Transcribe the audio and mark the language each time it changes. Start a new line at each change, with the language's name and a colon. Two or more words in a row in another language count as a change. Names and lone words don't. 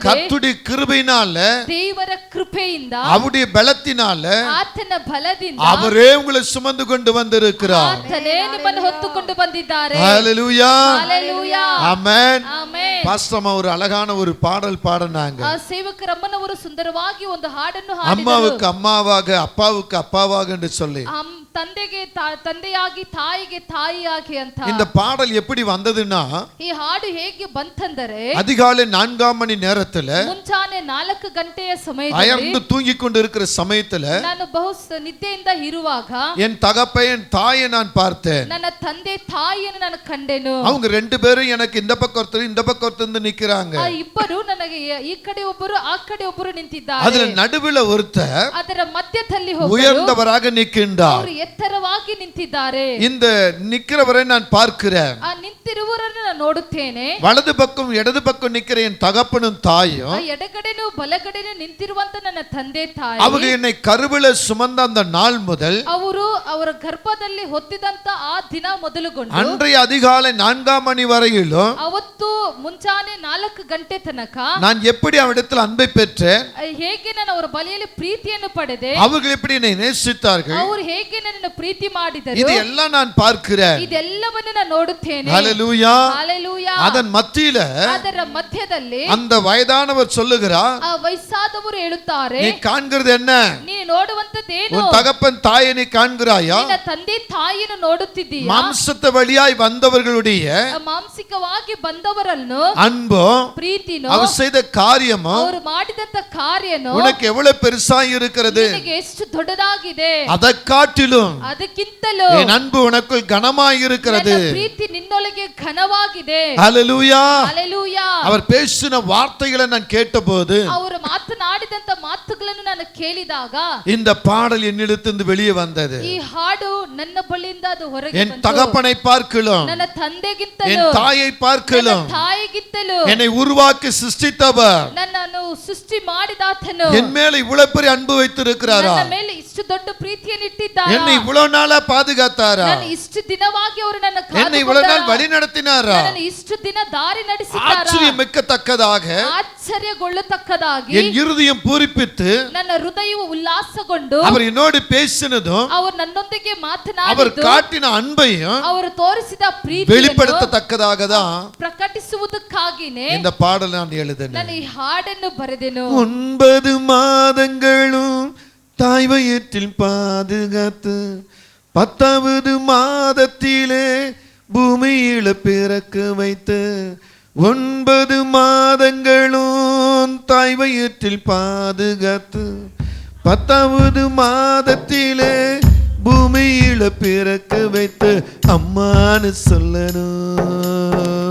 Tamil: கர்த்தருடைய கிருபையினால,
Kannada: ದೇವರ ಕೃಪೆಯಿಂದ,
Tamil: அவருடைய பலத்தினால,
Kannada: ಆತನ ಬಲದಿಂದ
Tamil: அவரே உங்களை சுமந்து கொண்டு வந்திருக்கிறார்.
Kannada: ಆತನೇ ನಿಮ್ಮನ್ನು ಹೊತ್ತುಕೊಂಡು ಬಂದಿದ್ದಾರೆ.
Tamil: ஹல்லேலூயா, ஹல்லேலூயா, ஆமென்.
Kannada: ಆಮೆನ್.
Tamil: பாஸ்டர் ஒரு அழகான ஒரு பாடல் பாடினாங்க.
Kannada: ಆ ಸೇವಕರಮ್ಮನವರು ಸುಂದರವಾಗಿ ಒಂದು ಹಾಡನ್ನು ಹಾಡಿದರು.
Tamil: அம்மாவுக்கு அம்மாவாக, அப்பாவுக்கு அப்பாவாக என்று சொல்லி,
Kannada: ತಂದೆಗೆ ತಂದೆಯಾಗಿ, ತಾಯಿಗೆ ತಾಯಿಯಾಗಿ ಅಂತ.
Tamil: இந்த பாடல் எப்படி வந்ததுன்னா,
Kannada: ಈ ಹಾಡು ಹೇಗೆ ಬಂತಂದರೆ,
Tamil: அதிகாலை 4ஆம் மணி நேரத்துல,
Kannada: ಮುಂಚಾನೆ 4 ಗಂಟೆಯ ಸಮಯದಲ್ಲಿ,
Tamil: அயர்ந்து தூங்கி கொண்டு இருக்கிற சமயத்துல,
Kannada: ನಾನು ಬಹು ನಿದ್ದೆಯಿಂದ ಇರುವಾಗ
Tamil: என் தகப்பை, என் தாயை நான் பார்த்தேன்.
Kannada: ನನ್ನ ತಂದೆ ತಾಯಿಯನ್ನು ನಾನು ಕಂಡೆನು.
Tamil: அவங்க 2 பேரும் எனக்கு இந்த பக்கம் ஒருத்தர், இந்த பக்கம் ஒருத்தர் நிக்கிறாங்க.
Kannada: ಆ ಇಬ್ಬರು ನನಗೆ ಈ ಕಡೆ ಒಬ್ಬರು, ಆ ಕಡೆ ಒಬ್ಬರು ನಿಂತಿದ್ದಾರೆ.
Tamil: அதுல நடுவுல ஒருத்தர்
Kannada: ಅದರ ಮಧ್ಯದಲ್ಲಿ
Tamil: உயர்ந்தவராக நிற்கின்றார்.
Kannada: ಅವರು ಎತ್ತರವಾಗಿ ನಿಂತಿದ್ದಾರೆ.
Tamil: இந்த நிக்கிறவரை நான் பார்க்கிறேன்.
Kannada: ಆ ನಿಂತಿರುವವರನ್ನು ನಾನು ನೋಡುತ್ತೇನೆ.
Tamil: வலது பக்கம் இடது பக்கம் நிக்கிற என் தகப்பனும் தாயும்,
Kannada: ಆ ಎಡಗಡೆನೂ ಬಲಗಡೆನೂ ನಿಂತಿರುವಂತ ನನ್ನ ತಂದೆ ತಾಯಿ,
Tamil: அவங்க என்னை கருவில சுமந்த அந்த நாள் முதல்,
Kannada: ಅವರು ಅವರ ಗರ್ಭದಲ್ಲಿ ಹೊತ್ತಿದಂತ ಆ ದಿನ ಮೊದಲುಗೊಂಡು
Tamil: அன்றைய அதிகாலை 4ஆம் மணி வரையிலும்
Kannada: ಅವತ್ತು ಮುಂಚಾನೆ 4 ಗಂಟೆ ತನಕ
Tamil: நான் எப்படி அவரிடத்தில் அன்பை பெற்றேன்,
Kannada: ಹೇಗೆ ನಾನು ಅವರ ಬಳಿಯಲ್ಲಿ ಪ್ರೀತಿಯನ್ನು ಪಡೆದೆ,
Tamil: அவர்கள் எப்படி என்னை நேசித்தார்கள்,
Kannada: ಅವರು ಹೇಗೆ ನನ್ನನ್ನು ಪ್ರೀತಿ ಮಾಡಿದರು,
Tamil: இது எல்லாம் நான் பார்க்கிறேன்.
Kannada: ಇದೆಲ್ಲವನ್ನು ನಾನು ನೋಡುತ್ತೇನೆ.
Tamil: ஹல்லேலூயா, ஹல்லேலூயா. அதன் மத்தியில
Kannada: ಅದರ ಮಧ್ಯದಲ್ಲಿ
Tamil: அந்த வயதானவர் சொல்லுகிறார்,
Kannada: ಆ ವಯಸ್ಸಾದವರು ಹೇಳುತ್ತಾರೆ,
Tamil: நீ காண்கிறது என்ன?
Kannada: ನೀನು ನೋಡುವಂತದ್ದೇನು?
Tamil: உன் தகப்பன் தாயை நீ காண்கிறாயா?
Kannada: ನಿನ್ನ ತಂದೆ ತಾಯಿಯನ್ನು ನೋಡುತ್ತಿದ್ದೀಯಾ?
Tamil: மாம்சத்தை வழியாய் வந்தவர்களுடைய
Kannada: ಮಾಂಸಿಕವಾಗಿ ಬಂದವರನ್ನು
Tamil: அன்போ,
Kannada: ಪ್ರೀತಿನೋ,
Tamil: அவர் செய்த காரியமோ
Kannada: ಅವರು ಮಾಡಿದಂತ ಕಾರ್ಯನೋ
Tamil: உனக்கு எவ்வளவு பெருசாய் இருக்கிறது.
Kannada: ನಿನಗೆ ಎಷ್ಟು ದೊಡ್ಡದಾಗಿದೆ.
Tamil: அதை காட்டிலும் ಅದಕ್ಕಿಂತಲೂ என் அன்பு உனக்குள் கனமாய் இருக்கிறது.
Kannada: ನನ್ನ ಪ್ರೀತಿ ನಿನ್ನೊಳಗೆ ಘನವಾಗಿದೆ.
Tamil: ஹalleluya. ஹalleluya. அவர் பேசின வார்த்தைகளை நான் கேட்டபோது,
Kannada: ಅವರು ಮಾತನಾಡಿದಂತ ಮಾತುಗಳನ್ನು ನಾನು ಕೇಳಿದಾಗ
Tamil: இந்த பாடல் என்னிடத்திலிருந்து வெளியே வந்தது.
Kannada: ಈ ಹಾಡು ನನ್ನ ಬಳಿಯಿಂದ ಅದು ಹೊರಗೆ
Tamil: என் தகப்பனை பார்க்கலாம்,
Kannada: ನನ್ನ ತಂದೆಗಿಂತಲೂ,
Tamil: என் தாயை பார்க்கலாம்,
Kannada: ತಾಯಿಗಿಂತಲೂ,
Tamil: என்னை உருவாக்கி சிருஷ்டித்தவர்,
Kannada: ನನ್ನನ್ನು ಸೃಷ್ಟಿ ಮಾಡಿದಾತನು
Tamil: என் மேல இவ்வளவு பெரிய அன்பு வைத்திருக்கிறாரா,
Kannada: ನನ್ನ ಮೇಲೆ ಇಷ್ಟು ದೊಡ್ಡ ಪ್ರೀತಿಯನ್ನು ಇಟ್ಟಿದ್ದಾರಾ,
Tamil: என்னை இவ்வளவு நாளா பாதுகாத்தாரா,
Kannada: ನಾನು ಇಷ್ಟು ದಿನವಾಗಿ ಅವರು ನನ್ನ
Tamil: என்னை இவ்வளவு நாள் வழி நடத்தினாரா,
Kannada: ನನ್ನನ್ನು ಇಷ್ಟು ದಿನ ದಾರಿ ನಡೆಸಿದ್ದಾರಾ,
Tamil: ஆச்சரியமிக்கத்தக்கதாக,
Kannada: ಆಶ್ಚರ್ಯಗೊಳ್ಳತಕ್ಕದಾಗಿ
Tamil: என் இருதயம் பூரிப்பித்து,
Kannada: ನನ್ನ ಹೃದಯವು ಉಲ್ಲಾಸಗೊಂಡು,
Tamil: அவர் என்னோடு பேசினதும்,
Kannada: ಅವರು ನನ್ನೊಂದಿಗೆ
Tamil: அவர்
Kannada: ಮಾತನಾಡಿದ್ದು,
Tamil: காட்டின அன்பையும்
Kannada: ಅವರು ತೋರಿಸಿದ ಪ್ರೀತಿಯನ್ನು
Tamil: வெளிப்படுத்தத்தக்கதாக தான்
Kannada: ಪ್ರಕಟಿಸುವುದಕ್ಕಾಗಿನೇ
Tamil: இந்த பாடல் நான் எழுதினேன்.
Kannada: ನಾನು ಈ ಹಾಡನ್ನು ಬರೆದೆನು.
Tamil: 9 மாதங்களும் தாய் வயிற்றில் பாதுகாத்து 10வது மாதத்திலே பூமியில பிறக்க வைத்து, 9 மாதங்களும் தாய் வயிற்றில் பாதுகாத்து 10வது மாதத்திலே பூமியில பிறக்க வைத்து, அம்மான்னு சொல்லணும்,